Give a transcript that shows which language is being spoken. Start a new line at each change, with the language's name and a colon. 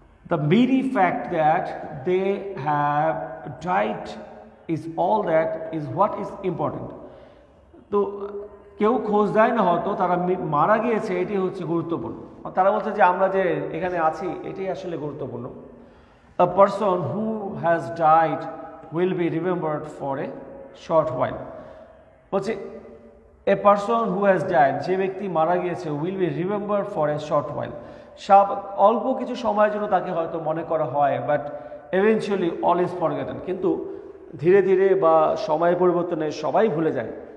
English: The mere fact that they have died is all that is what is important.
Bangla: তো কেউ খোঁজ দেয় না, হয়তো তারা মারা গিয়েছে, এটি হচ্ছে গুরুত্বপূর্ণ। তারা বলছে যে আমরা যে এখানে আছি এটাই আসলে গুরুত্বপূর্ণ।
English: A person who has died will be remembered for a short while.
Bangla: বলছে
English: a person who has died,
Bangla: যে ব্যক্তি মারা গিয়েছে,
English: will be remembered for a short while,
Bangla: অল্প কিছু সময়ের জন্য তাকে হয়তো মনে করা হয়,
English: but eventually all is forgotten,
Bangla: কিন্তু ধীরে ধীরে বা সময়ের পরিবর্তনে সবাই ভুলে যায়।